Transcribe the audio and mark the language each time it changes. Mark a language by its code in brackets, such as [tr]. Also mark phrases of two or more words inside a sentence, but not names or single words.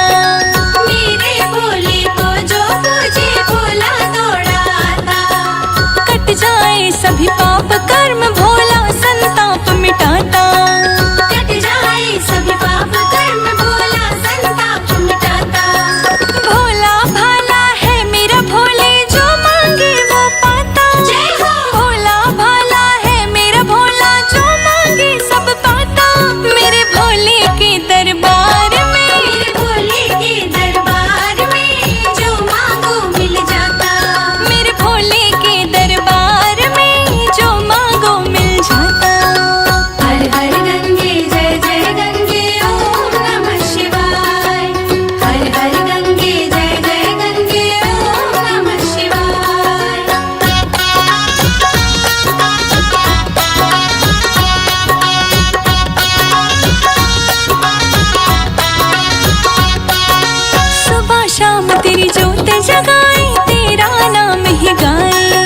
[hi] मेरे भोले को जो पूजे भोला दौड़ाता। कट जाए सभी पाप कर्म भोला संताप मिटाता। कट जाए सभी पाप कर्म भोला संताप मिटाता। भोला भाला है मेरा भोले जो मांगे वो पाता। जय हो। भोला भाला है मेरा भोला जो मांगे सब पाता। मेरे भोले के दरबार में मेरे भोले के दरबार में जो मांगो मिल जाता। मेरे भोले के दरबार में जो मांगो मिल जाता। हर हर गंगे जय जय गंगे [sa] ओम नमः शिवाय। [hi] हर हर गंगे जय जय गंगे [sa] ओम नमः शिवाय। [hi] सुबह शाम तेरी ज्योत जगाए तेरा नाम ही गाए।